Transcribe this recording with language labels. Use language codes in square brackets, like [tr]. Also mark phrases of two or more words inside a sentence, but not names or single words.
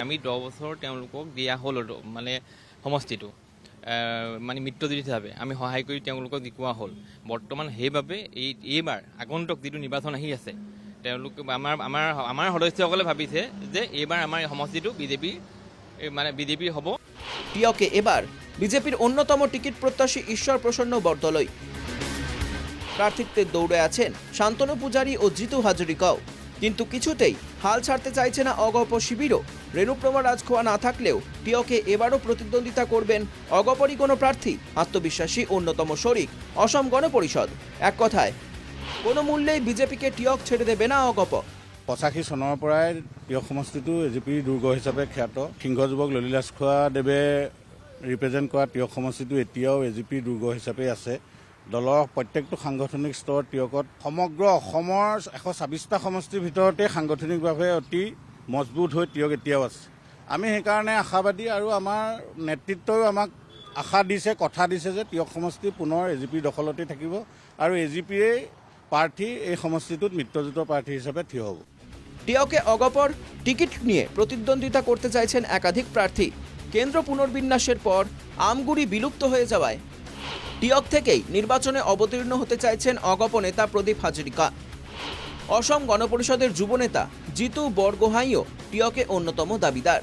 [as] আমি 10 বছৰ তেওঁলোকক দিয়া হ'ল মানে সমষ্টিটো মানে মিত্ৰজোঁট হিচাপে আমি সহায় কৰি তেওঁলোকক জিকোৱা হ'ল। বৰ্তমান সেইবাবে এইবাৰ আগন্তুক যিটো নিৰ্বাচন আহি আছে, তেওঁলোকে আমাৰ সদস্যসকলে ভাবিছে যে এইবাৰ আমাৰ সমষ্টিটো বিজেপিৰ হ'ব। [bn] টিয়কে এবার বিজেপির অন্যতম টিকিট প্রত্যাশী ঈশ্বর প্রসন্ন বরদলৈ। প্রার্থিত্বের দৌড়ে আছেন শান্তনু পূজারী ও জিতু হাজরিকাও, কিন্তু কিছুতেই হাল ছাড়তে চাইছে না অগপ শিবিরও। রেণুপ্রমা রাজখোয়া না থাকলেও টিয়কে এবারও প্রতিদ্বন্দ্বিতা করবেন অগপরই কোনো প্রার্থী। আত্মবিশ্বাসী অন্যতম শরিক অসম গণ পরিষদ। এক কথায় কোনো মূল্যেই বিজেপিকে টিয়ক ছেড়ে দেবে না অগপ। [as] 85 চনৰ পৰাই টিয়ক সমষ্টিটো এজিপিৰ দুৰ্গ হিচাপে খ্যাত। সিংহ যুৱক ললিত ৰাজখোৱাদেৱে ৰিপ্ৰেজেণ্ট কৰা টিয়ক সমষ্টিটো এতিয়াও এজিপিৰ দুৰ্গ হিচাপে আছে। দলৰ প্ৰত্যেকটো সাংগঠনিক স্তৰ টিয়কত সমগ্ৰ অসমৰ 126টা সমষ্টিৰ ভিতৰতে সাংগঠনিকভাৱে অতি মজবুত হৈ টিয়ক এতিয়াও আছে। আমি সেইকাৰণে আশাবাদী আৰু আমাৰ নেতৃত্বও আমাক আশা দিছে, কথা দিছে যে টিয়ক সমষ্টি পুনৰ এজিপিৰ দখলতে থাকিব আৰু এজিপিয়ে প্ৰাৰ্থী এই সমষ্টিটোত মিত্ৰজোঁটৰ প্ৰাৰ্থী হিচাপে থিয় হ'ব। [bn] টিয়কে অগপর টিকিট নিয়ে প্রতিদ্বন্দ্বিতা করতে চাইছেন একাধিক প্রার্থী। কেন্দ্র পুনর্বিন্যাসের পর আমগুড়ি বিলুপ্ত হয়ে যাওয়ায় টিয়ক থেকেই নির্বাচনে অবতীর্ণ হতে চাইছেন অগপ নেতা প্রদীপ হাজরিকা। অসম গণপরিষদের যুবনেতা জিতু বরগোহাইও টিয়কে অন্যতম দাবিদার।